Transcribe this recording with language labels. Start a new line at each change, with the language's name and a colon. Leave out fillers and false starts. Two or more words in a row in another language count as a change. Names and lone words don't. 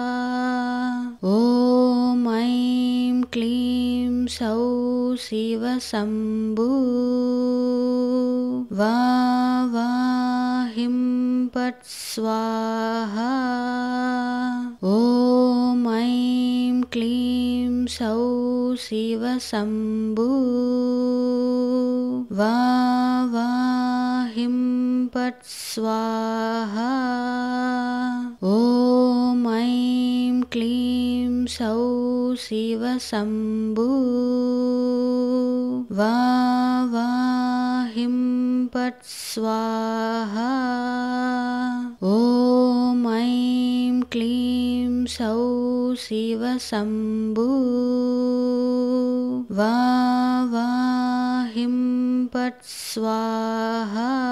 Sanskrit: ॐ ऐं क्लीं सौः शिव शम्भु वा वा हिं पट् स्वाहा. ॐ ऐं क्लीं सौः शिव शम्भु वा वा हिं पट् स्वाहा ॐ ऐं क्लीं सौः शिव शम्भु वा वा हिं पट् स्वाहा ॐ ऐं क्लीं सौः शिव शम्भु वा वा हिं पट् स्वाहा